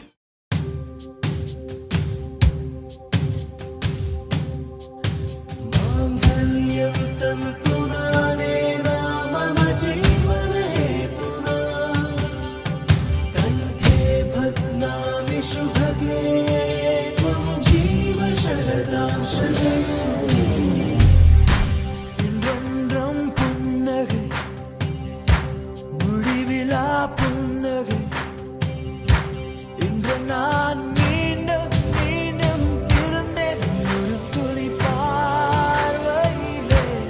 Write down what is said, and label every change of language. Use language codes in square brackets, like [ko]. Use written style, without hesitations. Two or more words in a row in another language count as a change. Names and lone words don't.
[sa] മാംഗല്യം തന്തുനാനേന മമ ജീവനഹേതുനാ കണ്ഠേ ഭഗ്നാമി ശുഭഗേ ത്വം ജീവ ശരദാം ശതം [ta] என்றென்றும் புன்னகை முடிவிலா புன்னகை இன்று நான் மீண்டும் மீண்டும் இருந்தேன் ஒரு துளி பார்வையிலே